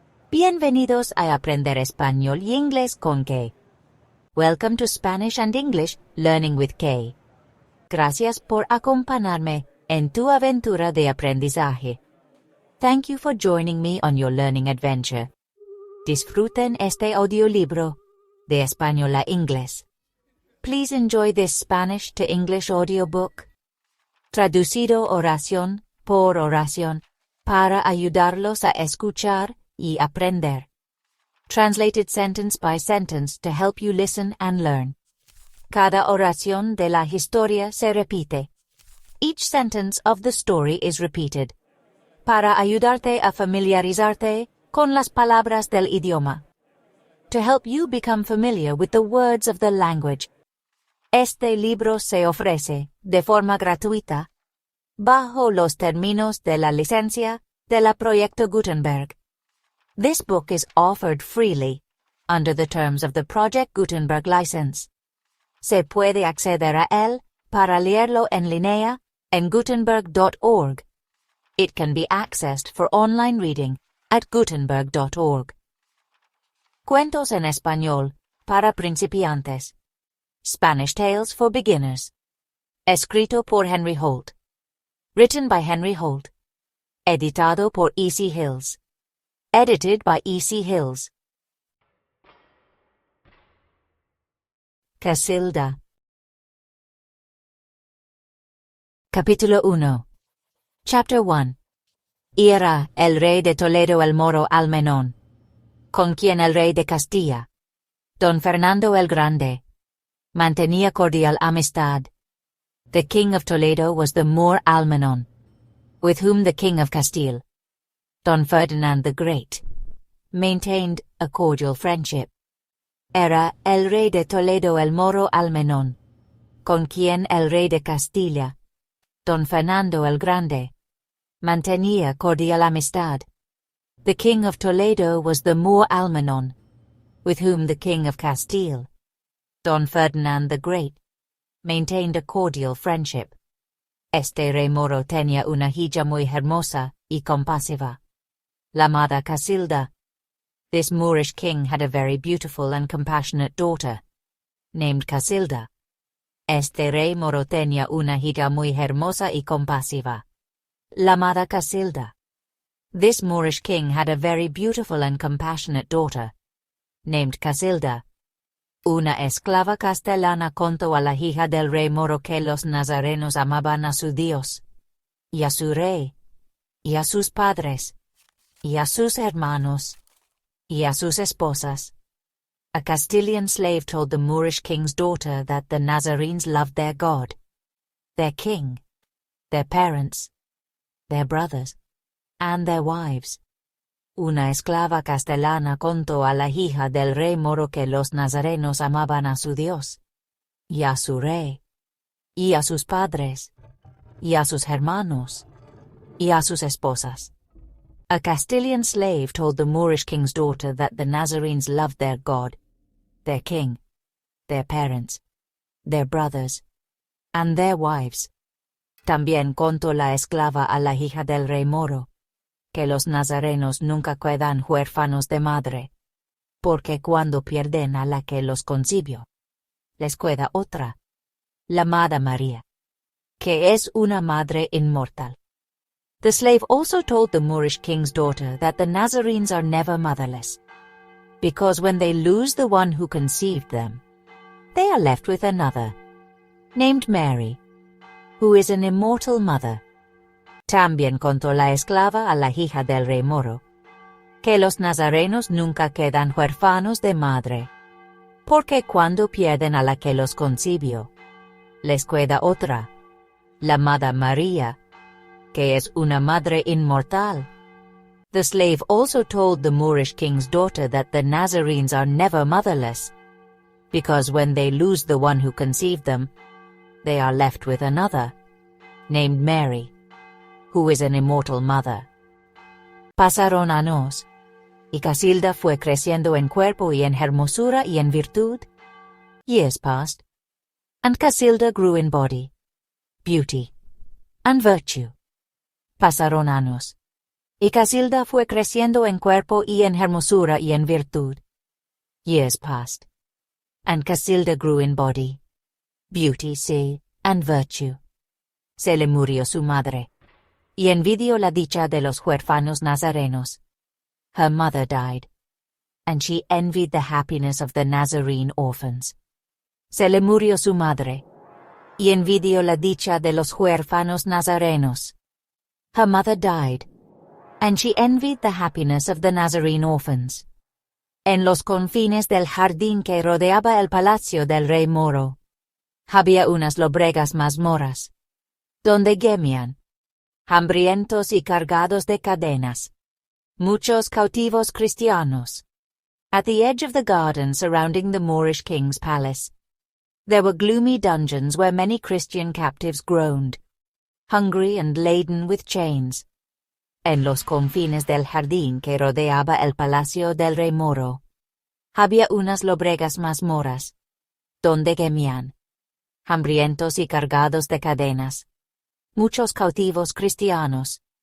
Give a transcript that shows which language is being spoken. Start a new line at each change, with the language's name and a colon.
Spanish: Bienvenidos a Aprender Español y Inglés con Kay.
English: Welcome to Spanish and English Learning with Kay.
Spanish: Gracias por acompañarme en tu aventura de aprendizaje.
English: Thank you for joining me on your learning adventure.
Spanish: Disfruten este audiolibro de español a inglés.
English: Please enjoy this Spanish to English audiobook,
Spanish: traducido oración por oración, para ayudarlos a escuchar y aprender.
English: Translated sentence by sentence to help you listen and learn.
Spanish: Cada oración de la historia se repite.
English: Each sentence of the story is repeated.
Spanish: Para ayudarte a familiarizarte con las palabras del idioma.
English: To help you become familiar with the words of the language.
Spanish: Este libro se ofrece, de forma gratuita, bajo los términos de la licencia de la Proyecto Gutenberg.
English: This book is offered freely, under the terms of the Project Gutenberg license.
Spanish: Se puede acceder a él, para leerlo en línea, en gutenberg.org.
English: It can be accessed for online reading at gutenberg.org.
Spanish: Cuentos en español, para principiantes.
English: Spanish Tales for Beginners.
Spanish: Escrito por Henry Holt.
English: Written by
Spanish: Henry Holt. Editado por E.C. Hills.
English: Edited by
Spanish: E.C. Hills. Casilda. Capítulo 1.
English: Chapter 1.
Spanish: Y era el rey de Toledo el moro Almenón, con quien el rey de Castilla, don Fernando el Grande, mantenía cordial amistad.
English: The king of Toledo was the Moor Almenon, with whom the king of Castile, Don Ferdinand the Great, maintained a cordial friendship.
Spanish: Era el rey de Toledo el moro Almenón, con quien el rey de Castilla, Don Fernando el Grande, mantenía cordial amistad.
English: The king of Toledo was the Moor Almenon, with whom the king of Castile, Don Ferdinand the Great, maintained a cordial friendship.
Spanish: Este rey moro tenía una hija muy hermosa y compasiva, llamada Casilda.
English: This Moorish king had a very beautiful and compassionate daughter, named Casilda.
Spanish: Este rey moro tenía una hija muy hermosa y compasiva, llamada Casilda.
English: This Moorish king had a very beautiful and compassionate daughter, named Casilda.
Spanish: Una esclava castellana contó a la hija del rey moro que los nazarenos amaban a su Dios, y a su rey, y a sus padres, y a sus hermanos, y a sus esposas.
English: A Castilian slave told the Moorish king's daughter that the Nazarenes loved their God, their king, their parents, their brothers, and their wives.
Spanish: Una esclava castellana contó a la hija del rey moro que los nazarenos amaban a su Dios, y a su rey, y a sus padres, y a sus hermanos, y a sus esposas.
English: A Castilian slave told the Moorish king's daughter that the Nazarenes loved their God, their king, their parents, their brothers, and their wives.
Spanish: También contó la esclava a la hija del rey moro, que los nazarenos nunca quedan huérfanos de madre, porque cuando pierden a la que los concibió, les queda otra, llamada María, que es una madre inmortal.
English: The slave also told the Moorish king's daughter that the Nazarenes are never motherless, because when they lose the one who conceived them, they are left with another, named Mary, who is an immortal mother.
Spanish: También contó la esclava a la hija del rey moro, que los nazarenos nunca quedan huérfanos de madre, porque cuando pierden a la que los concibió, les queda otra, llamada María, que es una madre inmortal.
English: The slave also told the Moorish king's daughter that the Nazarenes are never motherless, because when they lose the one who conceived them, they are left with another, named Mary, who is an immortal mother.
Spanish: Pasaron años, y Casilda fue creciendo en cuerpo y en hermosura y en virtud.
English: Years passed, and Casilda grew in body, beauty, and virtue.
Spanish: Pasaron años, Y Casilda fue creciendo en cuerpo y en hermosura y en virtud.
English: Years passed. And Casilda grew in body, beauty, and virtue.
Spanish: Se le murió su madre. Y envidió la dicha de los huérfanos nazarenos.
English: Her mother died. And she envied the happiness of the Nazarene orphans.
Spanish: Se le murió su madre. Y envidió la dicha de los huérfanos nazarenos.
English: Her mother died. And she envied the happiness of the Nazarene orphans.
Spanish: En los confines del jardín que rodeaba el palacio del rey moro, había unas lobregas mazmorras, donde gemían, hambrientos y cargados de cadenas, muchos cautivos cristianos.
English: At the edge of the garden surrounding the Moorish king's palace, there were gloomy dungeons where many Christian captives groaned, hungry and laden with chains.
Spanish: En los confines del jardín que rodeaba el palacio del rey moro, había unas lobregas mazmorras, donde gemían, hambrientos y cargados de cadenas, muchos cautivos cristianos.